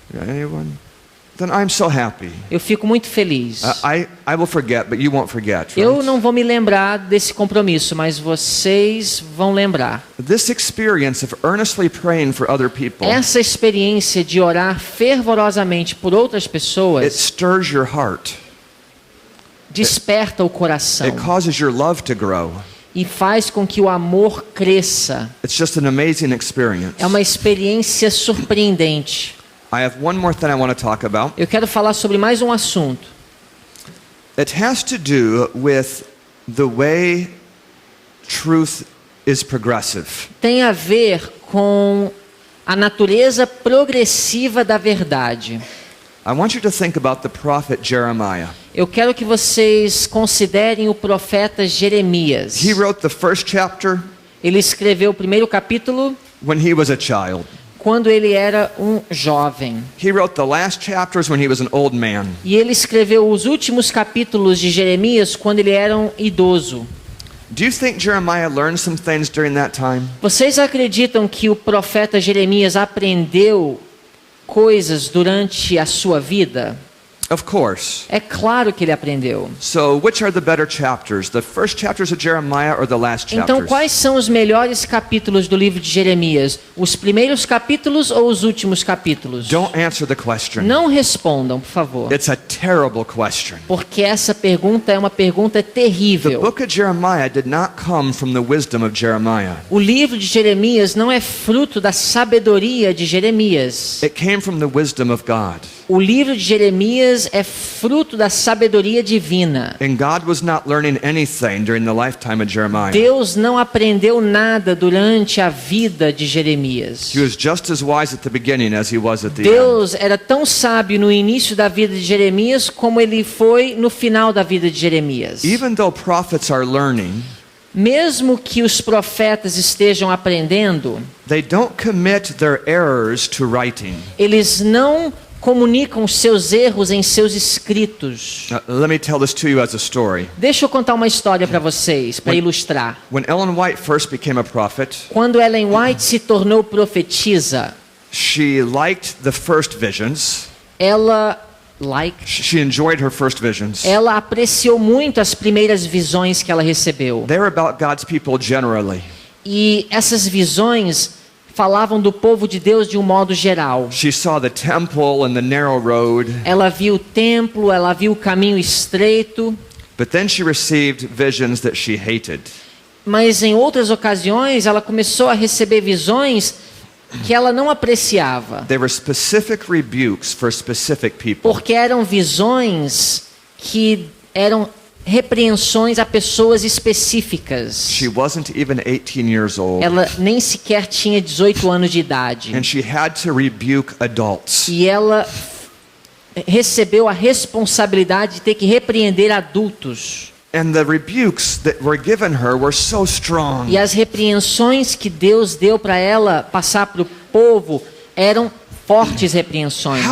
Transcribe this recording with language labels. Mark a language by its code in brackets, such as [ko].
[en] Anyone? Then I'm so happy. [pt] Eu fico muito feliz. [en] I will forget, but you won't forget. [pt] Eu [en] Right? [pt] não vou me lembrar desse compromisso, mas vocês vão lembrar. [en] This experience of earnestly praying for other people, [pt] Essa experiência de orar fervorosamente por outras [en] it [pt] pessoas [en] stirs your heart. [pt] desperta o coração [en] It causes your love to grow. [pt] e faz com que o amor cresça. [en] It's just an amazing experience. [pt] É uma experiência surpreendente. [en] I have one more thing I want to talk about. [pt] Eu quero falar sobre mais um assunto. [en] It has to do with the way truth is progressive. [pt] Tem a ver com a natureza progressiva da verdade. [en] I want you to think about the prophet Jeremiah. [pt] Eu quero que vocês considerem o profeta Jeremias. [en] He wrote the first chapter [pt] Ele escreveu o primeiro capítulo [en] when he was a child. [pt] quando ele era um jovem. [en] He wrote the last chapters when he was an old man. [pt] E ele escreveu os últimos capítulos de Jeremias quando ele era um idoso. [en] Do you think Jeremiah learned some things during that time? [pt] Vocês acreditam que o profeta Jeremias aprendeu coisas durante a sua vida? [en] Of course. [pt] É claro que ele aprendeu. [en] So, which are the better chapters? The first chapters of Jeremiah or the last chapters? [pt] Então, quais são os melhores capítulos do livro de Jeremias? Os primeiros capítulos ou os últimos capítulos? [en] Don't answer the question. [pt] Não respondam, por favor. [en] It's a terrible question. [pt] Porque essa pergunta é uma pergunta [en] The [pt] terrível. [en] book of Jeremiah did not come from the wisdom of Jeremiah. [pt] O livro de Jeremias não é fruto da sabedoria de Jeremias. [en] It came from the wisdom of God. [pt] O livro de Jeremias é fruto da sabedoria divina. [en] And God was not learning anything during the lifetime of Jeremiah. [pt] Deus não aprendeu nada durante a vida de Jeremias. [en] He was just as wise at the beginning as he was at the end. [pt] Deus era tão sábio no início da vida de Jeremias como ele foi no final da vida de Jeremias. [en] Even though prophets are learning, [pt] Mesmo que os profetas estejam aprendendo, [en] they don't commit their errors to writing. [pt] eles não comunicam os seus erros em seus escritos. [en] Let me tell this to you as a story. [pt] Deixa eu contar uma história para vocês, para ilustrar. [en] When Ellen White first became a prophet, [pt] Quando Ellen White se tornou profetisa, [en] she liked the first visions. [pt] ela [en] She enjoyed her first visions. [pt] ela apreciou muito as primeiras visões que ela recebeu. [en] They were about God's people generally. [pt] E essas visões falavam do povo de Deus de um modo geral. [en] She saw the temple and the narrow road, [pt] Ela viu o templo, ela viu o caminho estreito, [en] but then she received visions that she hated. [pt] mas em outras ocasiões ela começou a receber visões que ela não apreciava, [en] They were specific rebukes for specific people. [pt] porque eram visões que eram repreensões a pessoas específicas. [en] She wasn't even 18 years old, [pt] Ela nem sequer tinha 18 anos de idade. [en] and she had to rebuke adults. [pt] E ela recebeu a responsabilidade de ter que repreender adultos. [en] And the rebukes that were given her were so strong. [pt] E as repreensões que Deus deu para ela passar para o povo eram fortes repreensões.